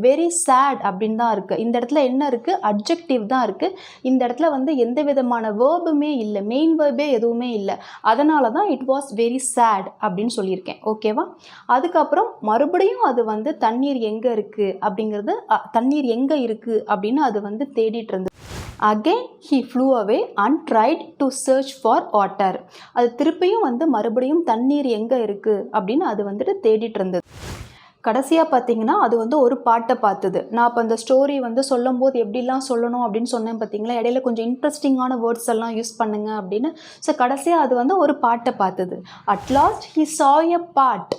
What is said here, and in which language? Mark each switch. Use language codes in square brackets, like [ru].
[ta] Very sad அப்படின்னு தான் இருக்குது. இந்த இடத்துல என்ன இருக்குது? அட்ஜெக்டிவ் தான் இருக்குது. இந்த இடத்துல வந்து எந்த விதமான வேர்புமே இல்லை, மெயின் வேர்பே எதுவுமே இல்லை. அதனால தான் [en] it was very sad [ta] அப்படின்னு சொல்லியிருக்கேன். ஓகேவா? அதுக்கப்புறம் மறுபடியும் அது வந்து தண்ணீர் எங்கே இருக்குது அப்படிங்கிறது, தண்ணீர் எங்கே இருக்குது அப்படின்னு அது வந்து தேடிட்டு இருந்தது. [en] Again he flew away and tried to search for water. [ta] அது திருப்பியும் வந்து மறுபடியும் தண்ணீர் எங்கே இருக்குது அப்படின்னு அது வந்துட்டு தேடிட்டு இருந்தது. கடைசியாக பார்த்தீங்கன்னா அது வந்து ஒரு பாட்டை பார்த்தது. நான் இப்போ அந்த ஸ்டோரி வந்து சொல்லும் போது எப்படிலாம் சொல்லணும் அப்படின்னு சொன்னேன் பார்த்தீங்களா, இடையில கொஞ்சம் இன்ட்ரெஸ்டிங்கான வேர்ட்ஸ் எல்லாம் யூஸ் பண்ணுங்க அப்படின்னு. ஸோ கடைசியாக அது வந்து ஒரு பாட்டை பார்த்தது. [en] At last he saw a part.